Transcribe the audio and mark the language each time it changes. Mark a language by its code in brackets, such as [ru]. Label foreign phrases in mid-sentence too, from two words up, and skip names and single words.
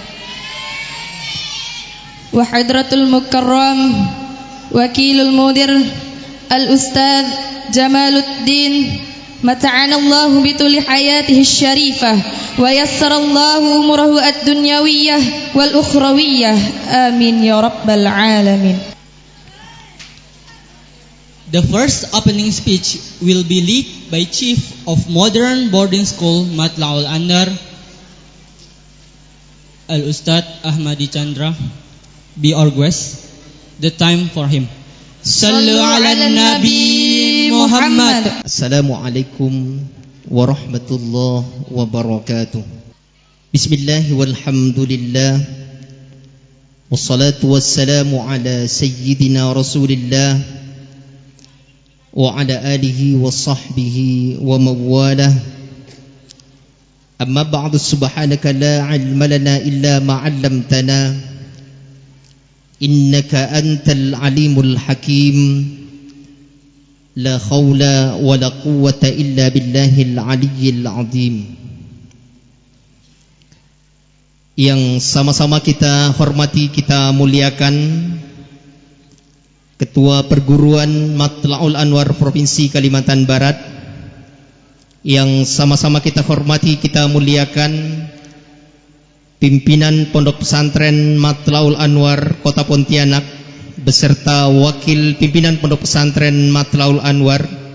[ar] وحضرة المكرم وكيل المدير الأستاذ جمال الدين متعنا الله بطول حياته الشريفة ويسر الله أموره الدنيوية والأخروية. آمين يا رب العالمين. [en] The first opening speech will be led by Chief of Modern Boarding School Matla'ul Anwar Al-Ustadz Ahmadi Chandra. Be our guest. The time for him. [ar] صلوا على النبي محمد. السلام عليكم ورحمة الله وبركاته. بسم الله والحمد لله والصلاة والسلام على سيدنا رسول الله وعلى آله وصحبه وموالاه. أما بعد سبحانك لا علم لنا إلا ما علمتنا إنك أنت العليم الحكيم. لا حول ولا قوة إلا بالله العلي العظيم. [id] Yang sama-sama kita hormati, kita muliakan Ketua Perguruan Matla'ul Anwar Provinsi Kalimantan Barat. Yang sama-sama kita hormati, kita muliakan pimpinan Pondok Pesantren Matla'ul Anwar Kota Pontianak beserta wakil pimpinan Pondok Pesantren Matla'ul Anwar